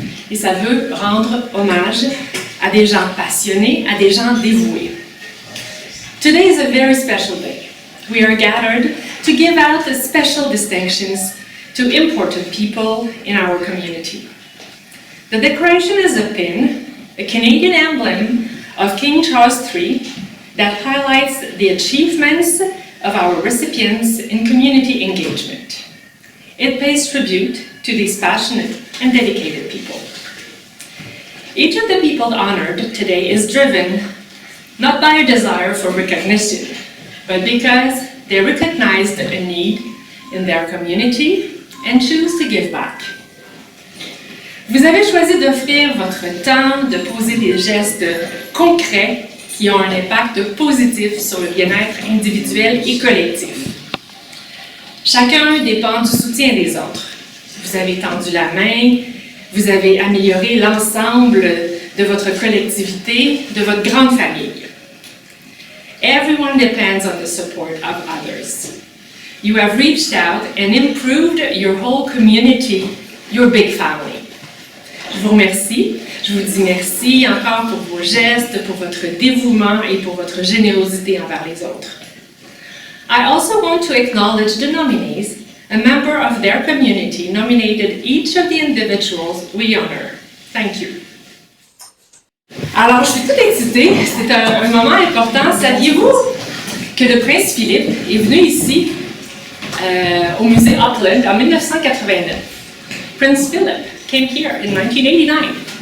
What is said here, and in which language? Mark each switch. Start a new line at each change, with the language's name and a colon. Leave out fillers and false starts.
French: Et ça veut rendre hommage à des gens passionnés, à des gens dévoués.
English: Today is a very special day. We are gathered to give out the special distinctions to important people in our community. The decoration is a pin, a Canadian emblem of King Charles III that highlights the achievements of our recipients in community engagement. It pays tribute to these passionate and dedicated people. Each of the people honored today is driven not by a desire for recognition, but because they recognized a need in their community and choose to give back.
French: Vous avez choisi d'offrir votre temps, de poser des gestes concrets qui ont un impact positif sur le bien-être individuel et collectif. Chacun dépend du soutien des autres. Vous avez tendu la main, vous avez amélioré l'ensemble de votre collectivité, de votre grande famille.
English: Everyone depends on the support of others. You have reached out and improved your whole community, your big family.
French: Je vous remercie. Je vous dis merci encore pour vos gestes, pour votre dévouement et pour votre générosité envers les autres.
English: I also want to acknowledge the nominees. A member of their community nominated each of the individuals we honor. Thank you.
French: Alors, je suis toute excitée. C'est un moment important. Saviez-vous que le prince Philippe est venu ici au musée Uplands en 1989?
English: Prince Philip came here in 1989.